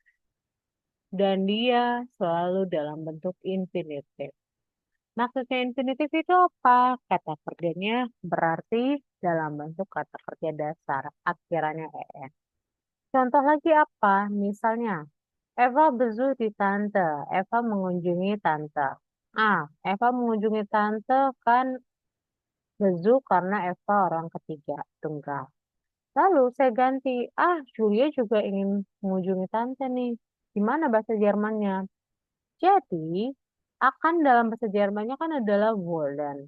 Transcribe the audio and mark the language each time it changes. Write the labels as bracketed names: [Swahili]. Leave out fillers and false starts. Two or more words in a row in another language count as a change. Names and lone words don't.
[Indonesian] Dan dia selalu dalam bentuk infinitif. Maksudnya infinitif itu apa? Kata kerjanya berarti dalam bentuk kata kerja dasar. Akhirannya en. Contoh lagi apa? Misalnya, [German] Eva besucht die Tante. [Indonesian] Eva mengunjungi tante. Eva mengunjungi tante kan besuch karena Eva orang ketiga, tunggal. Lalu saya ganti, Julia juga ingin mengunjungi tante nih. Gimana bahasa Jermannya? Jadi, akan dalam bahasa Jermannya kan adalah wollen.